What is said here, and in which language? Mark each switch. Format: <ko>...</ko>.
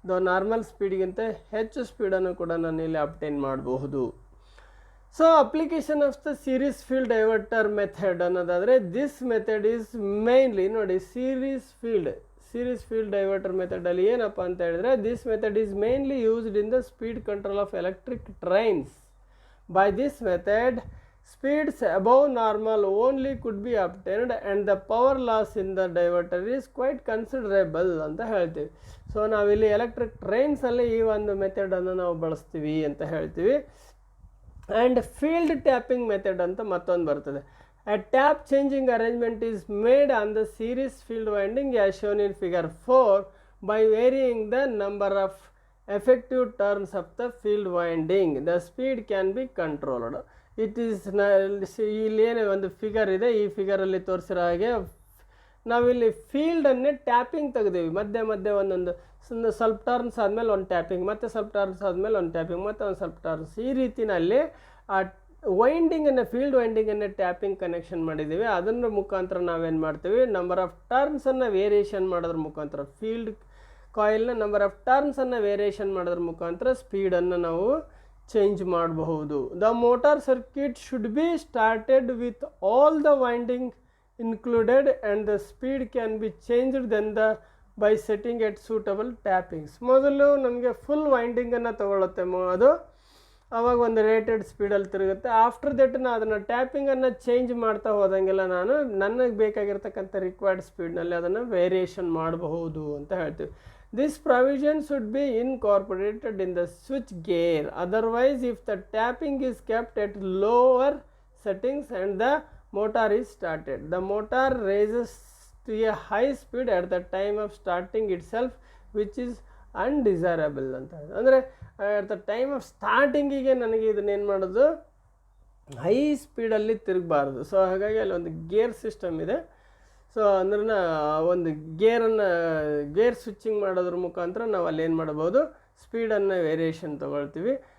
<kn>Normal ಸ್ಪೀಡ್ಗಿಂತ ಹೆಚ್ಚು ಸ್ಪೀಡನ್ನು ಕೂಡ ನಾನು ಇಲ್ಲಿ ಅಬ್ಟೈನ್ ಮಾಡಬಹುದು.</kn> <en>so application of the series field diverter method</en> <kn>ಅನ್ನೋದಾದರೆ,</kn> <en>this method is mainly</en> <kn>ನೋಡಿ ಸೀರೀಸ್ ಫೀಲ್ಡ್ ಡೈವರ್ಟರ್ ಮೆಥಡಲ್ಲಿ ಏನಪ್ಪ ಅಂತ ಹೇಳಿದ್ರೆ,</kn> <en>This method is mainly used in the speed control of electric trains. By this method, speeds above normal only could be obtained and the power loss in the diverter is quite considerable</en> <kn>ಅಂತ ಹೇಳ್ತೀವಿ. So ನಾವಿಲ್ಲಿ electric ಟ್ರೈನ್ಸಲ್ಲಿ ಈ ಒಂದು ಮೆಥಡನ್ನು ನಾವು ಬಳಸ್ತೀವಿ ಅಂತ ಹೇಳ್ತೀವಿ. And field tapping method ಅಂತ ಮತ್ತೊಂದು ಬರ್ತದೆ.</kn> <en>A tap changing arrangement is made on the series field winding as shown in figure 4 by varying the number of effective turns of the field winding. The speed can be controlled. It is</en> <kn>ಇಲ್ಲಿ ಏನು ಒಂದು figure ಇದೆ, ಈ ಫಿಗರಲ್ಲಿ ತೋರಿಸಿರೋ ಹಾಗೆ ನಾವಿಲ್ಲಿ ಫೀಲ್ಡನ್ನೇ tapping ತೆಗೆದೀವಿ. ಮಧ್ಯೆ ಮಧ್ಯೆ ಒಂದೊಂದು ಸ್ವಲ್ಪ ಟರ್ನ್ಸ್ ಆದಮೇಲೆ ಒಂದು ಟ್ಯಾಪಿಂಗ್, ಮತ್ತು ಸ್ವಲ್ಪ ಟರ್ನ್ಸ್ ಆದಮೇಲೆ ಒಂದು ಟ್ಯಾಪಿಂಗ್, ಮತ್ತು ಒಂದು ಸ್ವಲ್ಪ ಟರ್ನ್ಸ್, ಈ ರೀತಿಯಲ್ಲಿ ಆ ವೈಂಡಿಂಗನ್ನು ಫೀಲ್ಡ್ ವೈಂಡಿಂಗನ್ನು ಟ್ಯಾಪಿಂಗ್ ಕನೆಕ್ಷನ್ ಮಾಡಿದ್ದೀವಿ. ಅದರ ಮುಖಾಂತರ ನಾವೇನು ಮಾಡ್ತೀವಿ, ನಂಬರ್ ಆಫ್ ಟರ್ನ್ಸನ್ನು ವೇರಿಯೇಷನ್ ಮಾಡೋದ್ರ ಮುಖಾಂತರ, ಫೀಲ್ಡ್ ಕಾಯಿಲ್ನ ನಂಬರ್ ಆಫ್ ಟರ್ನ್ಸನ್ನು ವೇರಿಯೇಷನ್ ಮಾಡೋದ್ರ ಮುಖಾಂತರ ಸ್ಪೀಡನ್ನು ನಾವು ಚೇಂಜ್ ಮಾಡಬಹುದು.</kn> <en>The motor circuit should be started with all the winding included and the speed can be changed then by setting at suitable tappings.</en> <kn>ಮೊದಲು ನಮಗೆ full ವೈಂಡಿಂಗನ್ನು ತಗೊಳುತ್ತೆ ಅದು, ಆವಾಗ ಒಂದು ರೇಟೆಡ್ ಸ್ಪೀಡಲ್ಲಿ ತಿರುಗುತ್ತೆ. ಆಫ್ಟರ್ ದಟ್ ಅದನ್ನು ಟ್ಯಾಪಿಂಗನ್ನು ಚೇಂಜ್ ಮಾಡ್ತಾ ಹೋದಂಗೆಲ್ಲ ನಾನು ನನಗೆ ಬೇಕಾಗಿರ್ತಕ್ಕಂಥ ರಿಕ್ವೈರ್ಡ್ ಸ್ಪೀಡ್ನಲ್ಲಿ ಅದನ್ನು ವೇರಿಯೇಷನ್ ಮಾಡಬಹುದು ಅಂತ ಹೇಳ್ತೀವಿ.</kn> <en>this provision should be incorporated in the switch gear, otherwise if the tapping is kept at lower settings and the motor is started, the motor raises to a high speed at the time of starting itself which is undesirable</en> <kn>ಅಂತ. ಅಂದರೆ at the time of ಸ್ಟಾರ್ಟಿಂಗಿಗೆ ನನಗೆ ಇದನ್ನೇನು ಮಾಡೋದು, high ಸ್ಪೀಡಲ್ಲಿ ತಿರುಗಬಾರ್ದು. So ಹಾಗಾಗಿ ಅಲ್ಲಿ ಒಂದು gear system ಇದೆ. So ಅಂದ್ರೆ ಒಂದು ಗೇರ್ ಸ್ವಿಚ್ಚಿಂಗ್ ಮಾಡೋದ್ರ ಮುಖಾಂತರ ನಾವು ಅಲ್ಲಿ ಏನು ಮಾಡ್ಬೋದು, ಸ್ಪೀಡನ್ನು ವೇರಿಯೇಷನ್ ತೊಗೊಳ್ತೀವಿ.</kn>